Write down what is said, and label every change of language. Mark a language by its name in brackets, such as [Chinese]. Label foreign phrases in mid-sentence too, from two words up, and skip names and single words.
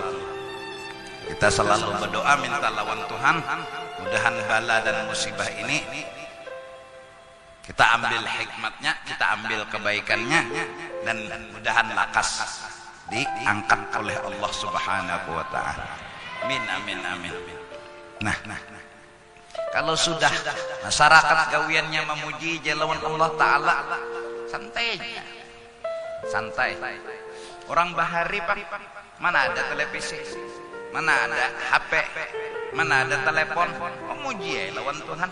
[Indonesian] Kita selalu berdoa minta lawan Tuhan, mudahan bala dan musibah ini kita ambil hikmatnya, kita ambil kebaikannya, dan mudahan lakas diangkat oleh Allah [Arabic] سبحانه وتعالى. Amin amin amin. [Indonesian] Nah, kalau sudah masyarakat gawiannya memuji jalawan Allah Ta'ala, santai aja. Santai. Orang bahari Pak, mana ada televisi, mana ada HP, mana ada telepon, memuji ya lawan Tuhan.